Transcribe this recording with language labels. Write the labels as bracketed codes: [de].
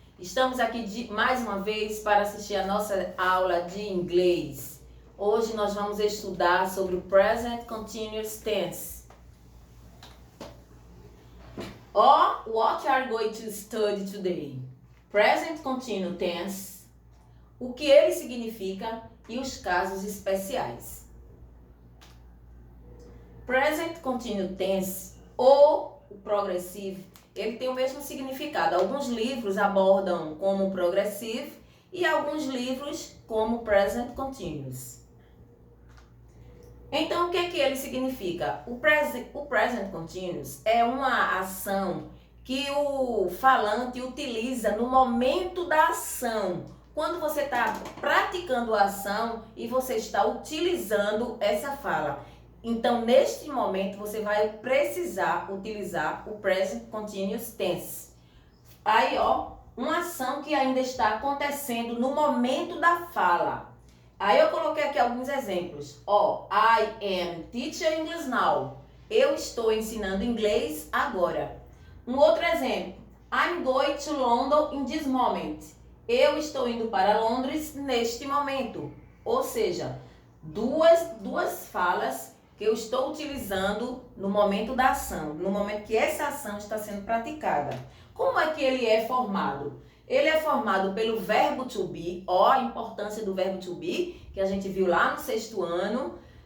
[pt] Estamos aqui mais uma vez para assistir a nossa aula de inglês. Hoje nós vamos estudar sobre o Present Continuous Tense. [en] What are you going to study today? [pt] Present Continuous Tense, o que ele significa e os casos especiais. Present Continuous Tense ou o progressivo, ele tem o mesmo significado. Alguns livros abordam como progressivo e alguns livros como present continuous. Então, o que é que ele significa? O present continuous é uma ação que o falante utiliza no momento da ação. Quando você está praticando a ação e você está utilizando essa fala. Então, neste momento, você vai precisar utilizar o Present Continuous Tense. Aí, uma ação que ainda está acontecendo no momento da fala. Aí, eu coloquei aqui alguns exemplos. [en] I am teaching English now. [pt] Eu estou ensinando inglês agora. Um outro exemplo. [en] I'm going to London in this moment. [pt] Eu estou indo para Londres neste momento. Ou seja, duas falas que eu estou utilizando no momento da ação, no momento que essa ação está sendo praticada. Como é que ele é formado? Ele é formado pelo verbo to be, a importância do verbo to be, que a gente viu lá no 6º ano.